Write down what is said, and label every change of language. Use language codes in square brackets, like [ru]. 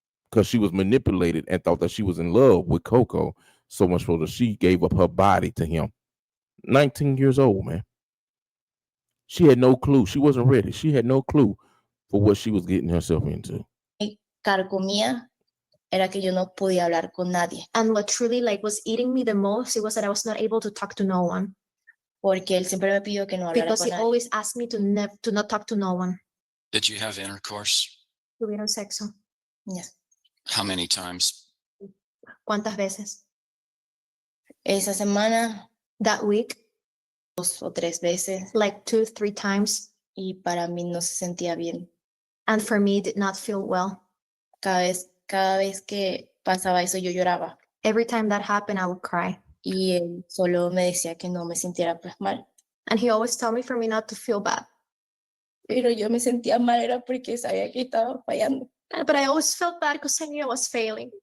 [en] Because she was manipulated and thought that she was in love with KoKo so much so that she gave up her body to him. 19 years old, man. She had no clue. She wasn't ready. She had no clue for what she was getting herself into. [es] carcomía era que yo no podía hablar con nadie. [en] And what truly was eating me the most, it was that I was not able to talk to no one. [es] Porque él siempre me pidió que no hablara [en] Because [es] con [en] he [es] nadie. [en] always asked me to not talk to no one. Did you have intercourse? [es] Tuvieron sexo. [en] Yes. How many times? [es] ¿Cuántas veces? Esa semana, [en] That week, [es] 2 o 3 veces. [en] 2-3 times. [es] Y para mí no se sentía bien. [en] And for me, did not feel well. [es] Cada vez que pasaba eso, yo lloraba. [en] Every time that happened, I would cry. [es] Y él solo me decía que no me sintiera pues mal. [en] And he always told me for me not to feel bad. [es] Pero yo me sentía mal era porque sabía que estaba fallando. [en] But I always felt bad because I knew I was failing.